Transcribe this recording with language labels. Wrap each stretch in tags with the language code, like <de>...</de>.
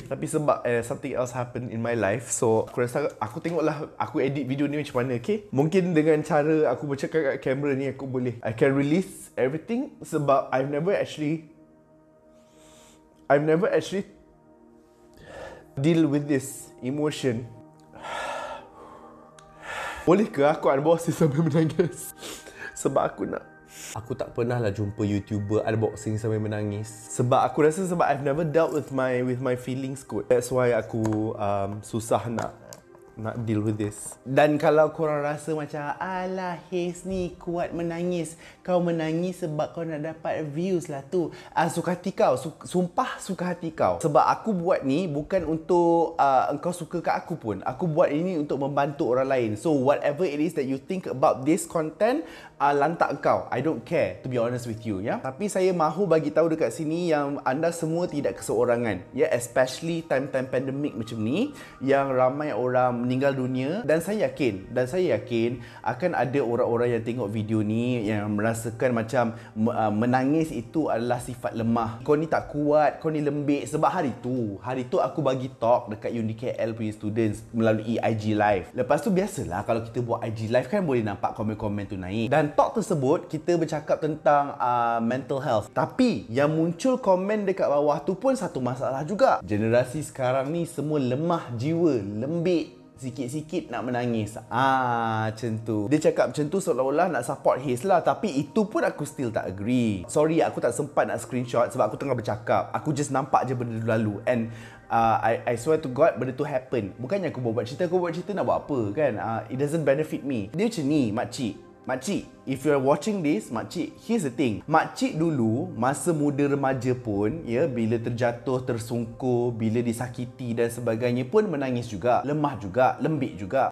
<ms>Tapi sebab</ms> <en>something else happened in my life.</en> <ms>So aku rasa aku tengoklah aku edit video ni macam mana, okay? Mungkin dengan cara aku bercakap kat kamera ni aku boleh</ms> <en>I can release everything.</en> <ms>Sebab</ms> <en>I've never actually deal with this emotion.</en> <ms>Boleh ke aku unboxing sampai menangis? Sebab aku tak pernah lah jumpa YouTuber unboxing sampai menangis. Sebab aku rasa</ms> <en>I've never dealt with my feelings</en> <ms>kot.</ms> <en>That's why</en> <ms>aku susah nak</ms> <en>deal with this.</en> <ms>Dan kalau korang rasa macam alah His ni kuat menangis, kau menangis sebab kau nak dapat views lah tu. Suka hati kau. Sumpah suka hati kau. Sebab aku buat ni bukan untuk engkau suka kat aku pun. Aku buat ini untuk membantu orang lain.</ms> <en>So whatever it is that you think about this content,</en> <ms>lantak kau.</ms> <en>I don't care, to be honest with you, ya.</en> <ms>Tapi saya mahu bagi tahu dekat sini yang anda semua tidak keseorangan, ya, especially time pandemic macam ni yang ramai orang meninggal dunia, dan saya yakin akan ada orang-orang yang tengok video ni yang merasakan macam menangis itu adalah sifat lemah. Kau ni tak kuat, kau ni lembik. Sebab hari tu aku bagi talk dekat UniKL punya students melalui IG live. Lepas tu biasalah kalau kita buat IG live kan boleh nampak komen-komen tu naik. Dan talk tersebut kita bercakap tentang mental health. Tapi yang muncul komen dekat bawah tu pun satu masalah juga. Generasi sekarang ni semua lemah jiwa, lembik, sikit-sikit nak menangis. Macam tu. Dia cakap macam tu seolah-olah nak support Haze lah. Tapi itu pun aku still tak agree. Sorry, aku tak sempat nak screenshot sebab aku tengah bercakap. Aku just nampak je benda tu lalu.</ms> <en>And I swear to God,</en> <ms>benda tu</ms> <en>happen.</en> <ms>Bukannya aku buat cerita nak buat apa kan.</ms> <en>It doesn't benefit me.</en> <ms>Dia macam ni,</ms> <en>Makcik, if you're watching this, makcik, here's the thing.</en> <ms>Makcik dulu, masa muda remaja pun, ya, bila terjatuh, tersungkur, bila disakiti dan sebagainya pun menangis juga, lemah juga, lembik juga.</ms>